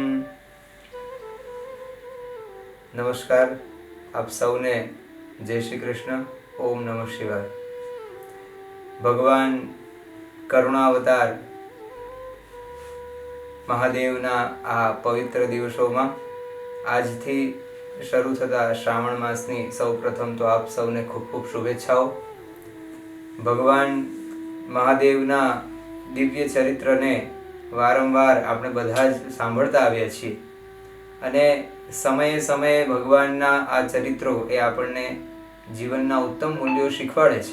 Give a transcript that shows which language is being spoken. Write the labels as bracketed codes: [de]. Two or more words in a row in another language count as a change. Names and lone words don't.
[gu] નમસ્કાર, આપ સૌને જય શ્રી કૃષ્ણ। [sa] ओम नमः शिवाय। [gu] ભગવાન કરુણાવતાર મહાદેવના આ પવિત્ર દિવસો આજથી શરૂ થતા શ્રાવણ માસની સૌપ્રથમ તો આપ સૌને ખૂબ ખૂબ શુભેચ્છાઓ। ભગવાન મહાદેવના દિવ્ય ચરિત્રને વારંવાર આપણે બધા જ સાંભળતા આવ્યા છીએ અને સમયે સમયે ભગવાનના આ ચરિત્રો એ આપણને જીવનના ઉત્તમ મૂલ્યો શીખવાડે છે।